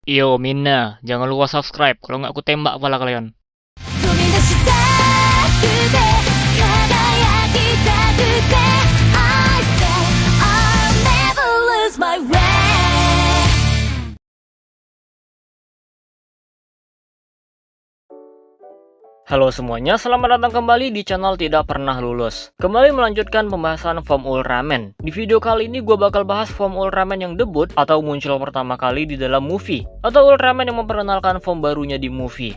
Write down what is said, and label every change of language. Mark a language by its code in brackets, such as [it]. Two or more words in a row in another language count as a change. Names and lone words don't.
[id] Yo Mina, jangan lupa subscribe, kalau nggak aku tembak kepala kalian. [ja] 飛び出したくて輝きたくて [en] I say I'll never lose my way. [id] Halo semuanya, selamat datang kembali di channel Tidak Pernah Lulus. Kembali melanjutkan pembahasan form Ultraman. Di video kali ini gue bakal bahas form Ultraman yang debut atau muncul pertama kali di dalam movie, atau Ultraman yang memperkenalkan form barunya di movie.